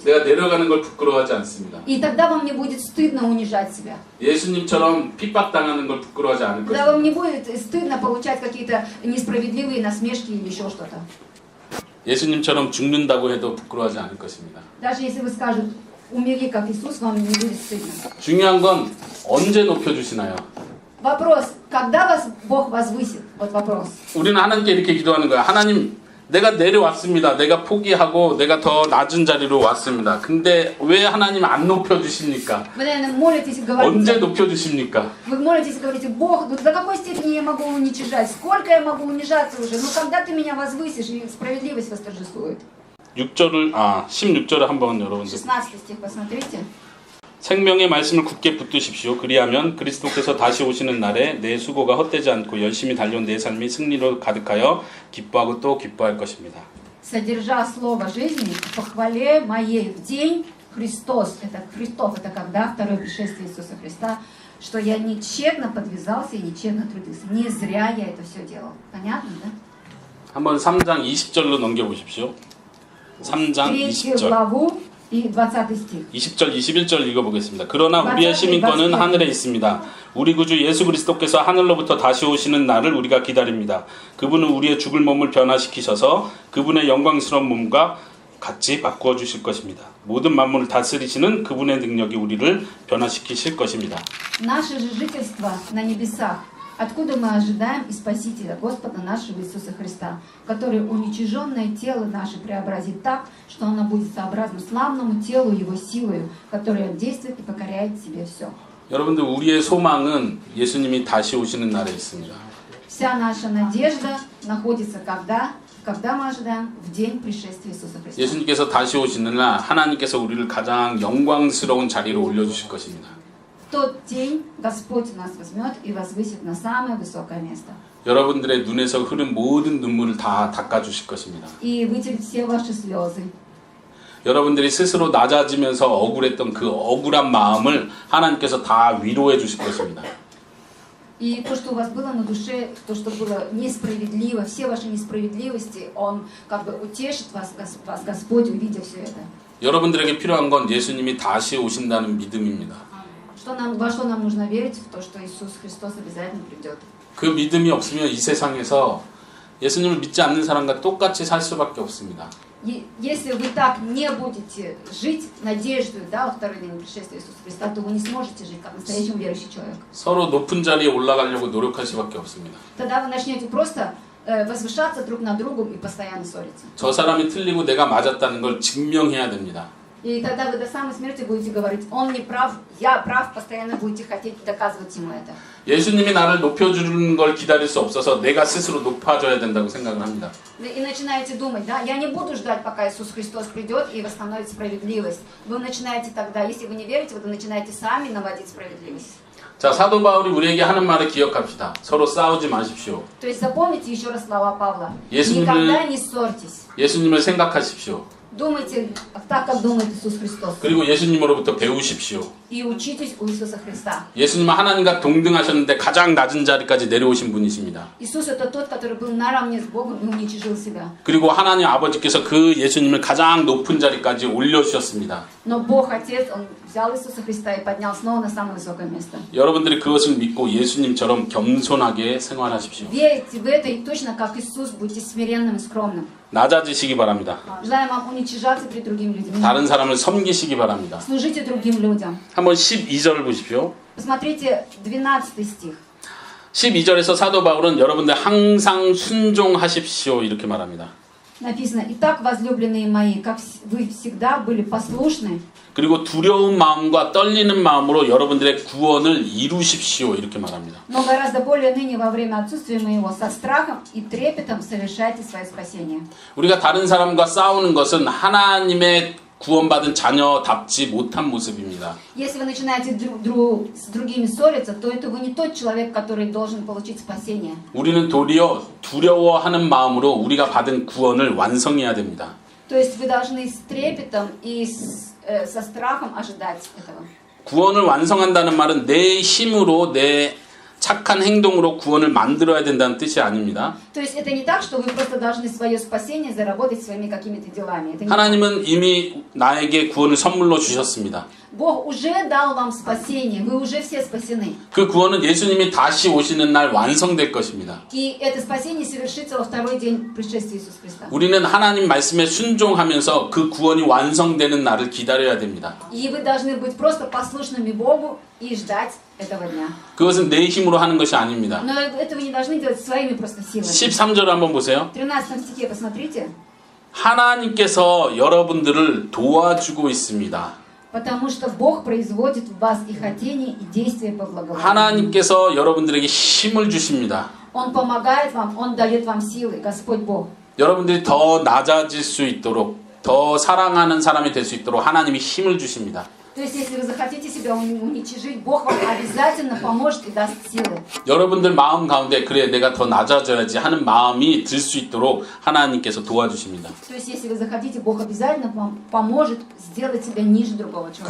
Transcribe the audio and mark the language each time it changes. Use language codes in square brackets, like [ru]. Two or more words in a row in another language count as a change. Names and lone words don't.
[ko] 내가 내려가는 걸 부끄러워하지 않습니다. [ru] И тогда вам не будет стыдно унижать себя. [ko] 예수님처럼 핍박당하는 걸 부끄러워하지 않을 [ru] Тогда [ko] 것입니다. [ru] вам не будет стыдно получать какие-то несправедливые насмешки или еще что-то. [ko] 예수님처럼 죽는다고 해도 부끄러워하지 않을 것입니다. [ru] Даже если вы скажете, умери как Иисус, вам не будет стыдно. [ko] 중요한 건 언제 높여주시나요? [ru] Вопрос, когда вас Бог возвысит? Вот вопрос. [ko] 우리는 하나님께 이렇게 기도하는 거야. 하나님, 내가 내려왔습니다. 내가 포기하고 내가 더 낮은 자리로 왔습니다. 근데 왜 하나님 안 높여주십니까? [ru] Вы, наверное, молитесь и [ko] 언제 [ru] говорите, [ko] 높여주십니까? [ru] вы молитесь и говорите, Бог, ну до какой степени я могу уничижать? Сколько я могу унижаться уже? Ну когда ты меня возвысишь и справедливость восторжествует? [ko] 16절을 한번 여러분들 [ru] 16 стих, посмотрите. [ko] 생명의 말씀을 굳게 붙드십시오. 그리하면 그리스도께서 다시 오시는 날에 내 수고가 헛되지 않고 열심히 달려온 내 삶이 승리로 가득하여 기뻐하고 또 기뻐할 것입니다. [ru] Содержа слово жизни, по хвале моей в день Христос, это Христов, это когда второе пришествие Иисуса Христа, что я не тщетно подвязался и не тщетно трудился. Не зря я это все делал. Понятно, да? [ko] 한번 3장 20절로 넘겨보십시오. 3장 3 20절. [ru] главу и 20 стих. [ko] 20절, 21절 읽어보겠습니다. 그러나 우리의 시민권은 하늘에 있습니다. 우리 구주 예수 그리스도께서 하늘로부터 다시 오시는 날을 우리가 기다립니다. 그분은 우리의 죽을 몸을 변화시키셔서 그분의 영광스러운 몸과 같이 바꾸어 주실 것입니다. 모든 만물을 다스리시는 그분의 능력이 우리를 변화시키실 것입니다. [ru] Наше же жительство на небесах, откуда мы ожидаем и Спасителя, Господа нашего Иисуса Христа, который уничиженное тело наше преобразит так, что оно будет сообразно славному телу Его силою, которая действует и покоряет себе все. [ko] 여러분들 우리의 소망은 예수님이 다시 오시는 날에 있습니다. [ru] Вся наша надежда находится когда мы ожидаем в день пришествия Иисуса Христа. [ko] 예수님께서 다시 오시는 날 하나님께서 우리를 가장 영광스러운 자리로 올려주실 것입니다. [ru] В тот день Господь нас возьмет и возвысит на самое высокое место. [ko] 여러분들의 눈에서 흐른 모든 눈물을 다 닦아주실 것입니다. [ru] И вытереть все ваши слезы. [ko] 여러분들이 스스로 낮아지면서 억울했던 그 억울한 마음을 하나님께서 다 위로해 주실 것입니다. [ru] И то, что у вас было на душе, то, что было несправедливо, все ваши несправедливости, Он как бы утешит вас, Господь, увидя все это. [ko] 여러분들에게 필요한 건 예수님이 다시 오신다는 믿음입니다. [ru] Во что нам нужно верить? В то, что Иисус Христос обязательно придет. [ko] 그 믿음이 없으면 이 세상에서 예수님을 믿지 않는 사람과 똑같이 살 수밖에 없습니다. [ru] И если вы так не будете жить надеждой, да, во второй день пришествия Иисуса Христа, то вы не сможете жить как настоящий верующий человек. [ko] 서로 높은 자리에 올라가려고 노력할 수밖에 없습니다. [ru] Тогда вы начнете просто возвышаться друг над другом и постоянно ссориться. [ko] 저 사람이 틀리고 내가 맞았다는 걸 증명해야 됩니다. [ru] И тогда вы до самой смерти будете говорить, он не прав, я прав, постоянно будете хотеть доказывать ему это. [ko] 예수님이 나를 높여주는 걸 기다릴 수 없어서 내가 스스로 높아져야 된다고 생각을 합니다. [ru] И начинаете думать, да, я не буду ждать, пока Иисус Христос придет и восстановит справедливость. Вы начинаете тогда, если вы не верите, вы начинаете сами наводить справедливость. [ko] 자, 사도 바울이 우리에게 하는 말을 기억합시다. 서로 싸우지 마십시오. [ru] То есть запомните еще раз слова Павла. Если Никогда вы- не ссорьтесь. [ko] 예수님을 생각하십시오. [ru] Думайте так, как думает Иисус Христос. [ko] 그리고 예수님으로부터 배우십시오. [ru] И учитесь у Иисуса Христа. [ko] 예수님은 하나님과 동등하셨는데 가장 낮은 자리까지 내려오신 분이십니다. [ru] Иисус это тот, который был наравне с Богом и уничижил себя. [ko] 그리고 하나님 아버지께서 그 예수님을 가장 높은 자리까지 올려주셨습니다. [ru] Но Бог Отец, Он взял Иисуса Христа и поднял снова на самое высокое место. [ko] 여러분들이 그것을 믿고 예수님처럼 겸손하게 생활하십시오. [ru] Верьте в это и точно как Иисус будьте смиренным и скромным. [ko] 낮아지시기 바랍니다. [ru] Желаем вам уничижаться перед другими людьми. [ko] 다른 사람을 섬기시기 바랍니다. [ru] Служите другим людям. [ko] 한번 12절을 보십시오. [ru] Посмотрите 12 стих. [ko] 12절에서 사도 바울은 여러분들 항상 순종하십시오 이렇게 말합니다. [ru] Написано, «Итак, возлюбленные мои, как вы всегда были послушны, [ko] 그리고 두려운 마음과 떨리는 마음으로 여러분들의 구원을 이루십시오 이렇게 말합니다. [ru] но гораздо более ныне во время отсутствия моего со страхом и трепетом совершайте свое спасение». [ko] 우리가 다른 사람과 싸우는 것은 하나님의 구원받은 자녀답지 못한 모습입니다. [ru] Если вы начинаете с другими ссориться, то это вы не тот человек, который должен получить спасение. [ko] 우리는 도리어 두려워하는 마음으로 우리가 받은 구원을 완성해야 됩니다. [ru] То есть вы должны с трепетом и со страхом ожидать этого. [ko] 구원을 완성한다는 말은 내 힘으로 내 착한 행동으로 구원을 만들어야 된다는 뜻이 아닙니다. [ru] То есть это не так, что вы просто должны свое спасение заработать своими какими-то делами. Это не [ko] 하나님은 이미 나에게 구원을 선물로 주셨습니다. [ru] Бог уже дал вам спасение, вы уже все спасены. [ko] 그 구원은 예수님이 다시 오시는 날 완성될 것입니다. [ru] И это спасение совершится во второй день пришествия Иисуса Христа. [ko] 우리는 하나님 말씀에 순종하면서 그 구원이 완성되는 날을 기다려야 됩니다. [ru] И вы должны быть просто послушными Богу и ждать этого дня. [ko] 그것은 내 힘으로 하는 것이 아닙니다. [ru] Но этого не должны делать своими просто силами. [ko] 13절 한번 보세요. [ru] В 13 стихе посмотрите. [ko] 하나님께서 여러분들을 도와주고 있습니다. [ru] Потому что Бог производит в вас и хотение, и действие по благоволению. [ko] 하나님께서 여러분들에게 힘을 주십니다. [ru] Он помогает вам, Он дает вам силы, Господь Бог. [ko] 여러분들이 더 낮아질 수 있도록, 더 사랑하는 사람이 될 수 있도록 하나님이 힘을 주십니다. [ru] То есть, если вы захотите себя уничижить, Бог вам обязательно поможет и даст силы. [ko] 여러분들 마음 가운데 그래 내가 더 낮아져야지 하는 마음이 들 수 있도록 하나님께서 도와주십니다. [ru] То есть, если вы захотите, Бог обязательно вам поможет сделать себя ниже другого человека.